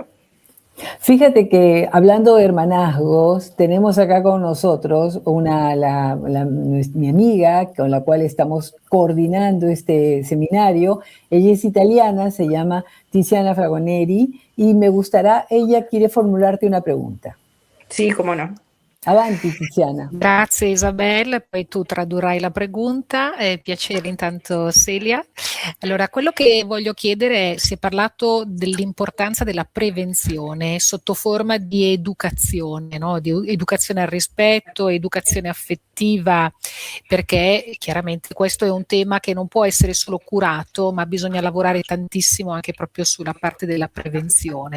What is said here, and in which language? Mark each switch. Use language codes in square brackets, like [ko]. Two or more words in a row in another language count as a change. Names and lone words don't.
[es] Fíjate que hablando de hermanazgos, tenemos acá con nosotros mi amiga con la cual estamos coordinando este seminario. Ella es italiana, se llama Tiziana Fragoneri, y ella quiere formularte una pregunta. Sí, cómo no. [it] Avanti, Tiziana. Grazie Isabella, poi tu tradurrai [es] la pregunta. [it] Piacere intanto Celia. Allora, quello che voglio chiedere è, si è parlato dell'importanza della prevenzione sotto forma di educazione, no? Di educazione al rispetto, educazione affettiva, perché chiaramente questo è un tema che non può essere solo curato, ma bisogna lavorare tantissimo anche proprio sulla parte della prevenzione.